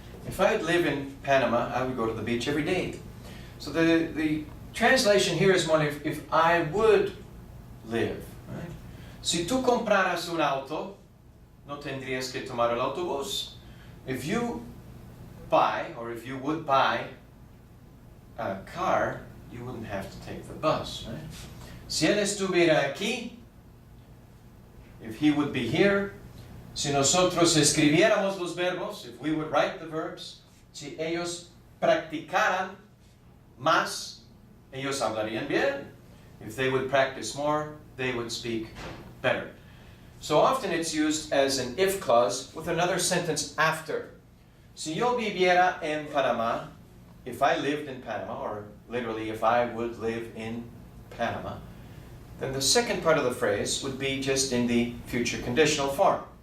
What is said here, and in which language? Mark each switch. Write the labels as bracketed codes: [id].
[en] If I would live in Panama, I would go to the beach every day. So the translation here is more if I would live. Right? [es] Si tú compraras un auto, no tendrías que tomar el autobús. [en] If you buy, or if you would buy a car, you wouldn't have to take the bus. Right? [es] Si él estuviera aquí, [en] if he would be here, [es] si nosotros escribiéramos los verbos, [en] if we would write the verbs, [es] si ellos practicaran más, ellos hablarían bien. [en] If they would practice more, they would speak better. So often it's used as an if clause with another sentence after. [es] Si yo viviera en Panamá, [en] if I lived in Panama, or literally if I would live in Panama, then the second part of the phrase would be just in the future conditional form.